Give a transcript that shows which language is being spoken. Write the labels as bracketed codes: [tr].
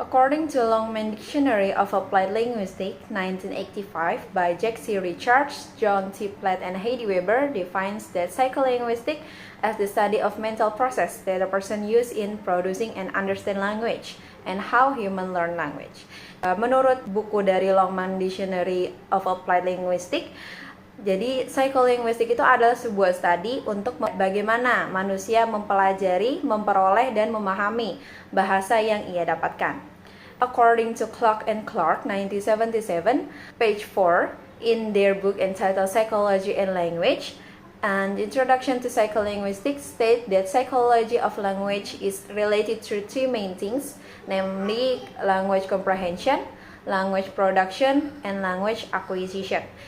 [en] According to Longman Dictionary of Applied Linguistics, 1985, by Jack C. Richards, John T. Platt, and Heidi Weber, defines that psycholinguistics as the study of mental process that a person uses in producing and understand language and how humans learn language. [id] Menurut buku dari Longman Dictionary of Applied Linguistics, jadi psycholinguistics itu adalah sebuah studi untuk bagaimana manusia mempelajari, memperoleh, dan memahami bahasa yang ia dapatkan. [en] According to Clark and Clark, 1977, page 4, in their book entitled Psychology and Language, and Introduction to Psycholinguistics state that psychology of language is related to two main things, namely language comprehension, language production, and language acquisition.